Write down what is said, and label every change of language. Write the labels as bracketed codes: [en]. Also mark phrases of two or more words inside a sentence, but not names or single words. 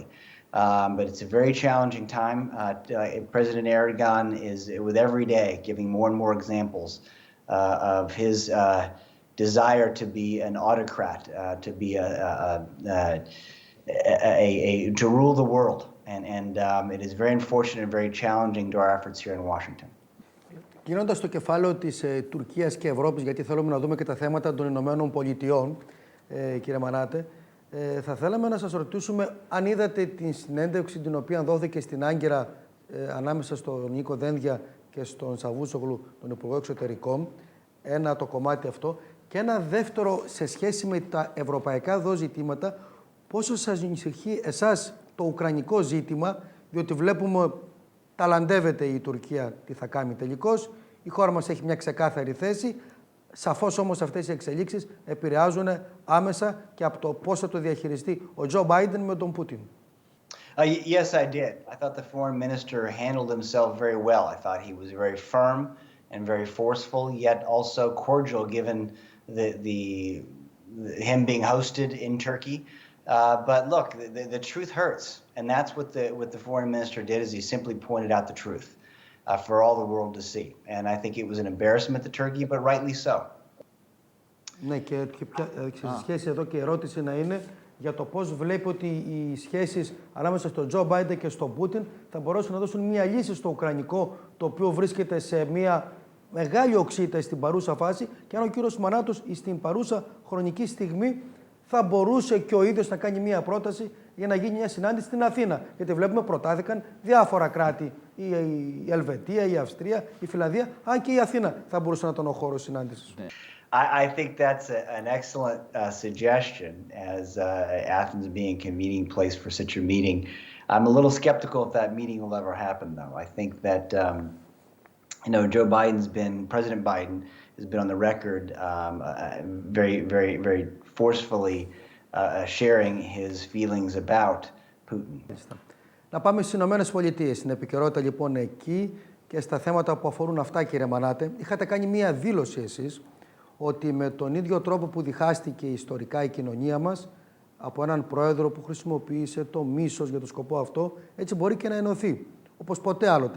[en] But it's a very challenging time. President Erdogan is, with every day, giving more and more examples of his desire to be an autocrat, to be to rule the world, and it is very unfortunate and very challenging to our efforts here in Washington. [el] Γίνοντας το κεφάλαιο της Τουρκίας και Ευρώπης, γιατί θέλουμε να δούμε και τα θέματα των Ηνωμένων Πολιτειών, κύριε Μανάτε, θα θέλαμε να σας ρωτήσουμε αν είδατε την συνέντευξη την οποία δόθηκε στην Άγκυρα ανάμεσα στον Νίκο Δένδια και στον Σαβούσογλου, τον Υπουργό Εξωτερικών, ένα το κομμάτι αυτό, και ένα δεύτερο σε σχέση με τα ευρωπαϊκά εδώ ζητήματα, πόσο σας ανησυχεί εσάς το ουκρανικό ζήτημα, διότι βλέπουμε ταλαντεύεται η Τουρκία τι θα κάνει τελικώς, η χώρα μας έχει μια ξεκάθαρη θέση, σαφώς όμως αυτές οι εξελίξεις επηρεάζουν άμεσα και από το πώς θα το διαχειριστεί ο Τζο Μπάιντεν με τον Πούτιν. [en] Yes, I did. I thought the foreign minister handled himself very well. I thought he was very firm and very forceful, yet also cordial given him being hosted in Turkey. But look, the truth hurts, and that's what the foreign minister did, is he simply pointed out the truth for all the world to see. And I think it was an embarrassment to Turkey, but rightly so. [el] Ναι, και σε σχέση εδώ και η ερώτηση να είναι για το πώς βλέπει ότι οι σχέσεις ανάμεσα στον Τζο Μπάιντεν και στον Πούτιν θα μπορούσαν να δώσουν μια λύση στο ουκρανικό, το οποίο βρίσκεται σε μια μεγάλη οξύτητα στην παρούσα φάση, και αν ο κύριος Μανάτος στην παρούσα χρονική στιγμή θα μπορούσε και ο ίδιος να κάνει μια πρόταση για να γίνει μια συνάντηση στην Αθήνα. Γιατί βλέπουμε προτάθηκαν διάφορα κράτη, η Ελβετία, η Αυστρία, η Φιλανδία, αν και η Αθήνα θα μπορούσε να ήταν ο χώρος συνάντησης. [en] I think that's an excellent suggestion, as Athens being a convening place for such a meeting. I'm a little skeptical if that meeting will ever happen, though. I think that President Biden has been on the record very, very, very forcefully sharing his feelings about Putin. [el] Να πάμε στις Ηνωμένες Πολιτείες, στην επικαιρότητα λοιπόν εκεί και στα θέματα που αφορούν αυτά, κύριε Μανάτε. Είχατε κάνει μία δήλωση εσείς ότι με τον ίδιο τρόπο που διχάστηκε ιστορικά η κοινωνία μας από έναν πρόεδρο που χρησιμοποίησε το μίσος για το σκοπό αυτό, έτσι μπορεί και να ενωθεί, όπως ποτέ άλλοτε.